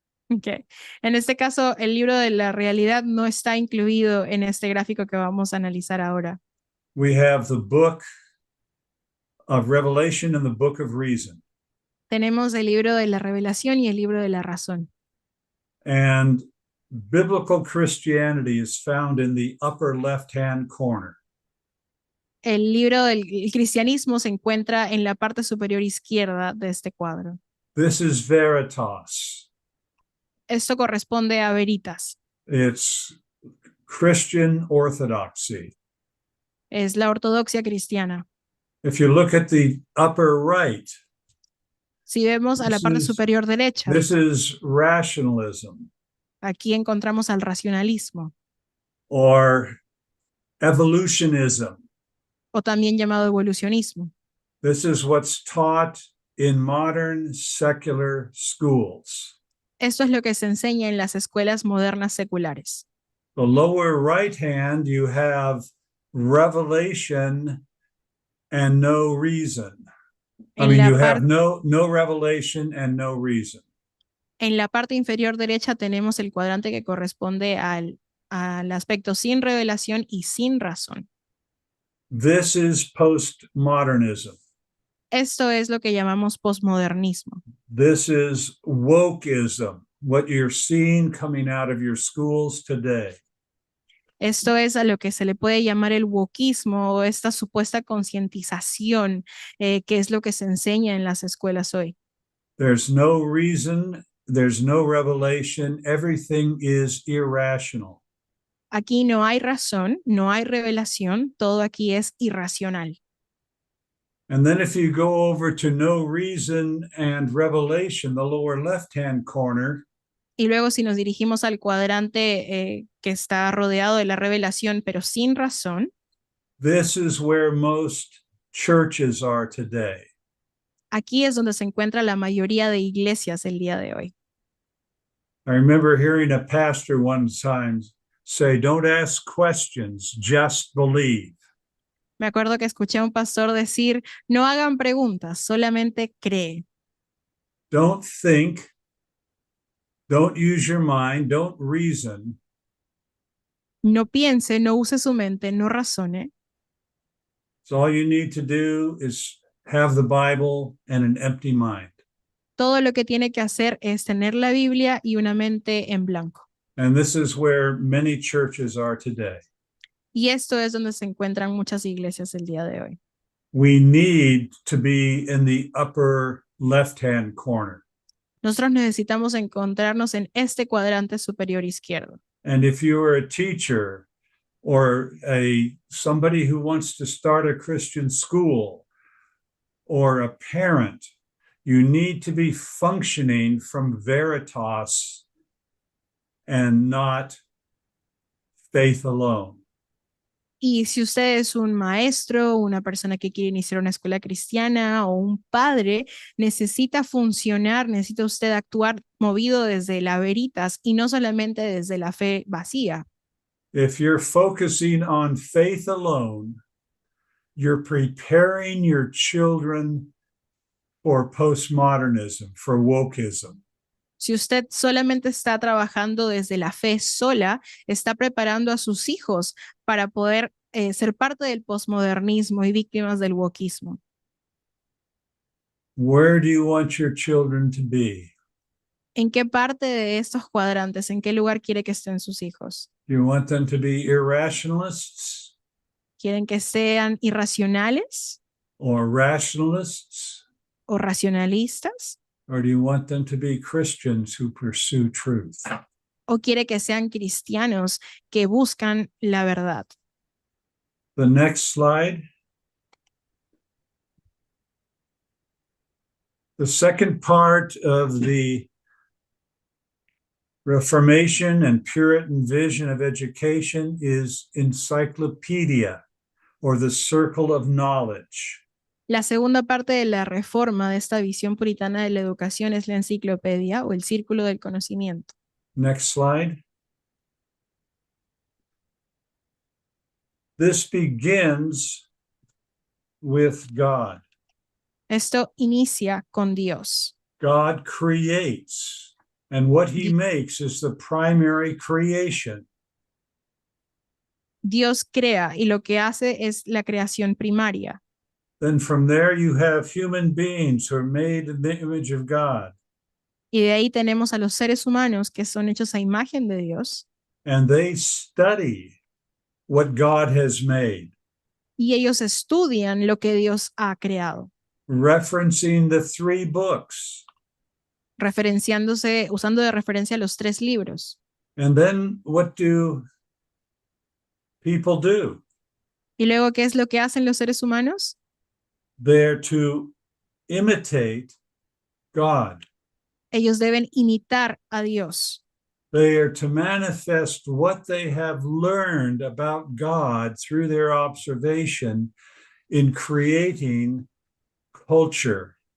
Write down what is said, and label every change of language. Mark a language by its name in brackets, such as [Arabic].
[English] Okay. [Spanish] En este caso, el libro de la realidad no está incluido en este gráfico que vamos a analizar ahora. [English] We have the book of Revelation and the book of Reason. [Spanish] Tenemos el libro de la revelación y el libro de la razón. [English] And biblical Christianity is found in the upper left-hand corner. [Spanish] El libro del cristianismo se encuentra en la parte superior izquierda de este cuadro. [English] This is Veritas. [Spanish] Esto corresponde a Veritas. [English] It's Christian orthodoxy. [Spanish] Es la ortodoxia cristiana. [English] If you look at the upper right, [Spanish] Si vemos a la parte superior derecha, [English] this is rationalism [Spanish] aquí encontramos al racionalismo, [English] or evolutionism. [Spanish] o también llamado evolucionismo. [English] This is what's taught in modern secular schools. [Spanish] Esto es lo que se enseña en las escuelas modernas seculares. [English] The lower right hand, you have revelation and no reason. I mean, you have no revelation and no reason. [Spanish] En la parte inferior derecha tenemos el cuadrante que corresponde al aspecto sin revelación y sin razón. [English] This is postmodernism. [Spanish] Esto es lo que llamamos posmodernismo. [English] This is wokeism, what you're seeing coming out of your schools today. [Spanish] Esto es a lo que se le puede llamar el wokismo o esta supuesta concientización, que es lo que se enseña en las escuelas hoy. [English] There's no reason, there's no revelation, everything is irrational. [Spanish] Aquí no hay razón, no hay revelación, todo aquí es irracional. [English] And then if you go over to no reason and revelation, the lower left-hand corner, [Spanish] y luego si nos dirigimos al cuadrante que está rodeado de la revelación, pero sin razón, [English] this is where most churches are today. [Spanish] Aquí es donde se encuentra la mayoría de iglesias el día de hoy. [English] I remember hearing a pastor one time say, "Don't ask questions, just believe." [Spanish] Me acuerdo que escuché a un pastor decir, no hagan preguntas, solamente cree. [English] Don't think, don't use your mind, don't reason. [Spanish] No piense, no use su mente, no razone. [English] So all you need to do is have the Bible and an empty mind. [Spanish] Todo lo que tiene que hacer es tener la Biblia y una mente en blanco. [English] And this is where many churches are today. [Spanish] Y esto es donde se encuentran muchas iglesias el día de hoy. [English] We need to be in the upper left-hand corner. [Spanish] Nosotros necesitamos encontrarnos en este cuadrante superior izquierdo. [English] And if you are a teacher or somebody who wants to start a Christian school or a parent, you need to be functioning from veritas and not faith alone. [Spanish] Y si usted es un maestro, una persona que quiere iniciar una escuela cristiana o un padre, necesita funcionar, necesita usted actuar movido desde la veritas y no solamente desde la fe vacía. [English] If you're focusing on faith alone, you're preparing your children for postmodernism, for wokeism. [Spanish] Si usted solamente está trabajando desde la fe sola, está preparando a sus hijos para poder ser parte del posmodernismo y víctimas del wokismo. [English] Where do you want your children to be? [Spanish] ¿En qué parte de estos cuadrantes, en qué lugar quiere que estén sus hijos? [English] Do you want them to be irrationalists [Spanish] ¿Quieren que sean irracionales [English] or rationalists? [Spanish] o racionalistas? [English] Or do you want them to be Christians who pursue truth? [Spanish] ¿O quiere que sean cristianos que buscan la verdad? [English] The next slide. The second part of the Reformation and Puritan vision of education is encyclopedia, or the circle of knowledge. [Spanish] La segunda parte de la reforma de esta visión puritana de la educación es la enciclopedia o el círculo del conocimiento. [English] Next slide. This begins with God. [Spanish] Esto inicia con Dios. [English] God creates, and what he makes is the primary creation. [Spanish] Dios crea y lo que hace es la creación primaria. [English] Then from there you have human beings who are made in the image of God. [Spanish] Y de ahí tenemos a los seres humanos que son hechos a imagen de Dios. [English] And they study what God has made, [Spanish] Y ellos estudian lo que Dios ha creado, [English] referencing the 3 books. [Spanish] referenciándose, usando de referencia los 3 libros. [English] And then what do people do? [Spanish] Y luego, ¿qué es lo que hacen los seres humanos? [English] They're to imitate God. [Spanish] Ellos deben imitar a Dios. [English] They are to manifest what they have learned about God through their observation in creating culture.